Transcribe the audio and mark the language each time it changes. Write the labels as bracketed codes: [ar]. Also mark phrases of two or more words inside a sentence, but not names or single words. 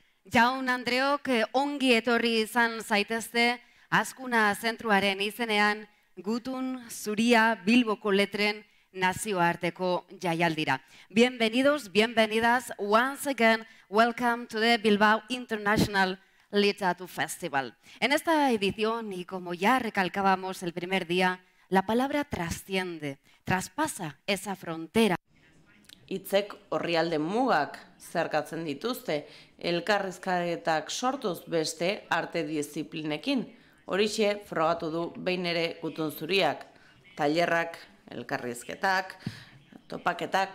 [eu] Jaun Andreok, ongi etorri izan zaitezte Azkuna zentruaren izenean Gutun Zuria Bilboko letren nazioarteko jaialdira. [es] Bienvenidos, bienvenidas, [en] once again, welcome to the Bilbao International Literature Festival. [es] En esta edición, y como ya recalcábamos el primer día, la palabra trasciende, traspasa esa frontera. [eu] Hitzek orrialde mugak zerkatzen dituzte, elkarrizketak sortuz beste arte diziplinekin. Horixe frogatu du behin ere Gutun Zuriak, tailerrak, elkarrizketak, topaketak,